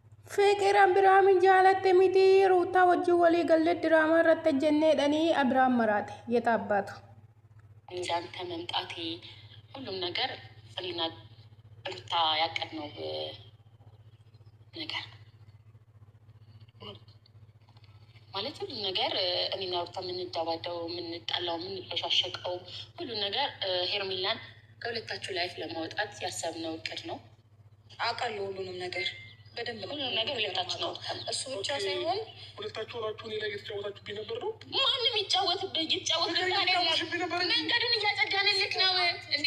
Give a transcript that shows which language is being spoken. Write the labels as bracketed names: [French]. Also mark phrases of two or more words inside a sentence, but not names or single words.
[Oromo] Fikir Abiraam jaalatte miti ruutaa wajjin walii galee diraamaa irratti jenneedhanii Abiraam maraate የታባቱ [Amharic] እንዳንተ መምጣቴ ሁሉም ነገር እኔና ሩታ ያቀድነው ነገር ማለት ሁሉም ነገር እኔና ሩታ የምንደባደው የምንጣላው የምንበሻሸቀው ሁሉም ነገር ሄርሜላን ከሁለታችሁ ላይፍ ለማውጣት ያሰብነው እቅድ ነው። አውቃለሁ ሁሉንም ነገር በደንብ ሁሉንም ነገር ሁለታችሁ ነው። እሱ ብቻ ሳይሆን ሁለታችሁ ራችሁ ሌላ እየተጫወታችሁብኝ ነበር ነው። ማንም ይጫወትብኝ መንገዱን እያጸዳንልክ ነው እንዴ?